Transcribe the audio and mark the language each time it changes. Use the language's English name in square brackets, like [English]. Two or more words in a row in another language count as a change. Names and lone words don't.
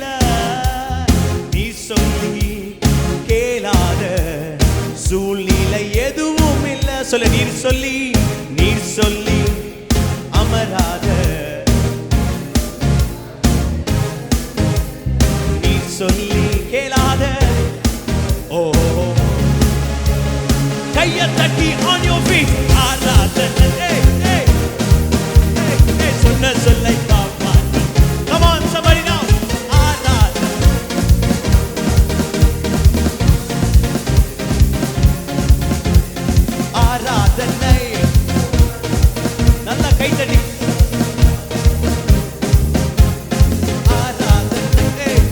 [Tamil] நீ சொல்லி கேளாத சூழ்நிலை எதுவும் இல்ல. சொல்ல. நீர் சொல்லி அமராத, நீர் சொல்லி கேளாத. ஓ கையை தட்டி [English] on your feet. [Tamil] ஆராதனை. சொன்ன சொல்லை காப்பாற்று. [English] Come on somebody now. [Tamil] ஆராதனை. ஆராதனை. நல்லா கை தட்டி. ஆராதனை.